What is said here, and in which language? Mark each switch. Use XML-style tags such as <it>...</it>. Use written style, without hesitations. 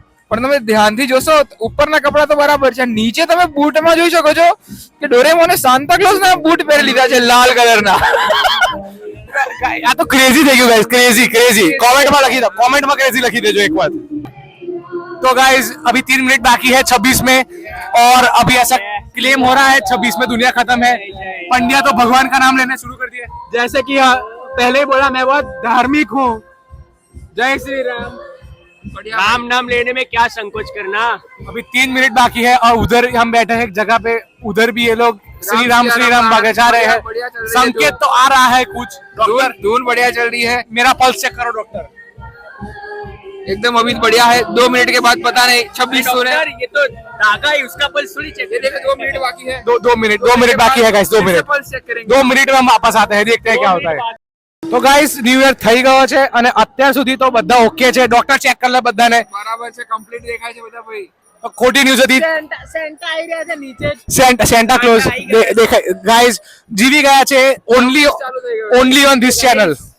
<gu>પણ તમે ધ્યાનથી જોશો ઉપરના કપડા તો બરાબર છે, નીચે તમે બૂટમાં જોઈ શકો છો કે ડોરેમોને સાન્તા ક્લોઝ ના બૂટ પહેરી લીધા છે લાલ કલરના. આ તો ક્રેઝી થઈ ગયું ગાઈસ, क्रेजी. कमेंटમાં લખી દો, कमेंटમાં क्रेजी લખી દેજો</gu> <hi>एक बार. तो गाइस अभी 3 मिनट बाकी है 26 में, और अभी ऐसा क्लेम हो रहा है 26 में दुनिया खत्म है. पंड्या तो भगवान का नाम लेना शुरू कर दिया, जैसे कि पहले ही बोला मैं बहुत धार्मिक हूँ. जय श्री राम. राम नाम लेने में क्या संकोच करना. अभी 3 मिनट बाकी है, और उधर हम बैठे हैं एक जगह पे, उधर भी ये लोग श्री राम बजा रहे हैं. संकेत तो आ रहा है कुछ. डॉक्टर धून बढ़िया चल रही है, मेरा पल्स चेक करो डॉक्टर. एकदम अभी बढ़िया है. 2 मिनट के बाद पता नहीं 26 हो रहे हैं. ये तो धागा ही, उसका पल्स थोड़ी चेक. ये देखो 2 मिनट बाकी है. 2 मिनट बाकी है गाइस, 2 मिनट. पल्स चेक करेंगे. 2 मिनट में हम वापस आते हैं, देखते हैं क्या होता है.</hi> <gu>तो गाइस न्यू યર થઈ ગયો છે, અને અત્યાર સુધી તો બધા ઓકે છે. ડોક્ટર ચેક કરી લે બધાને. બરાબર છે, કમ્પ્લીટ દેખાય છે બધા ભાઈ. ખોટી ન્યૂઝ હતી. સેન્ટા આવી રહ્યા છે નીચે. સેન્ટા ક્લોઝ દેખાય ગાઈસ, જીવી ગયા છે</gu> <en>Only on this channel.</en>